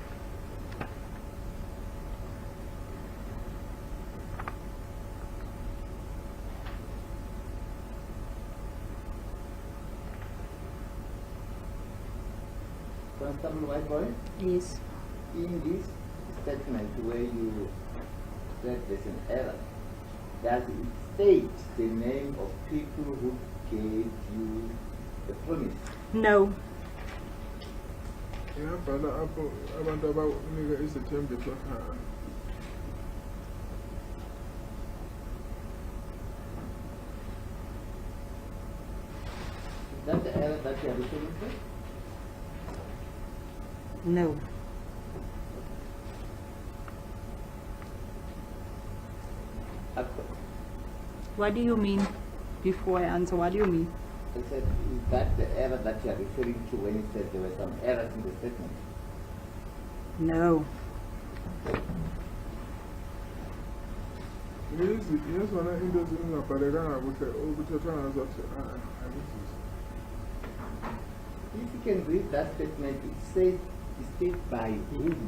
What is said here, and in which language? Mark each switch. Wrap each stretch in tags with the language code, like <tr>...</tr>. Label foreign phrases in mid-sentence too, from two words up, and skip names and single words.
<en>Constable Whiteboy, Yes. in this statement where you said there's an error, does it state the name of people who gave you the promise? No.</en> <xh>Iyabhala apho abantu abanika izithembiso khona.</xh> <en>Is that the error that you are referring to? No. What do you mean? Before I answer, what do you mean? I said, is that the error that you are referring to when you said there were some errors in the statement? No.</en> <xh>Yezona into ezingabhalekanga kuhle ukuthethwa ngazo angithi.</xh> <en>If you can read that statement, it says, it states by whom?</en>